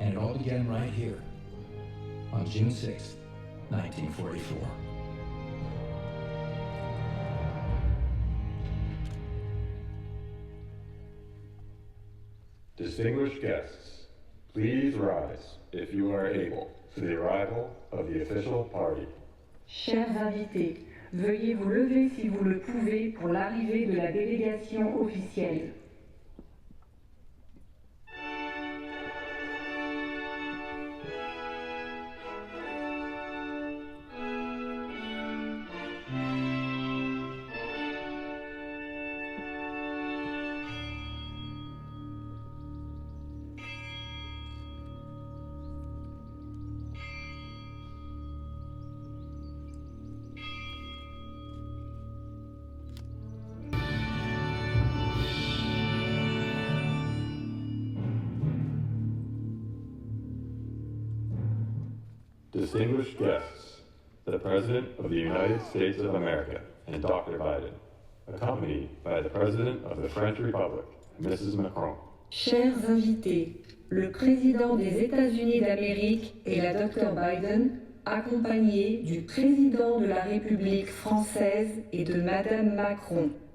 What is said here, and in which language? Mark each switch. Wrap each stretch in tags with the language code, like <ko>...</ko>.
<en>And it all began right here, on June 6, 1944. Distinguished guests, please rise, if you are able, for the arrival of the official party.</en> <fr>Chers invités, veuillez vous lever si vous le pouvez pour l'arrivée de la délégation officielle.</fr> <en>Distinguished guests, the President of the United States of America and Dr. Biden, accompanied by the President of the French Republic, Mrs. Macron.</en> <fr>Chers invités, le président des États-Unis d'Amérique et la Dr Biden, accompagnés du président de la République française et de Madame Macron.</fr>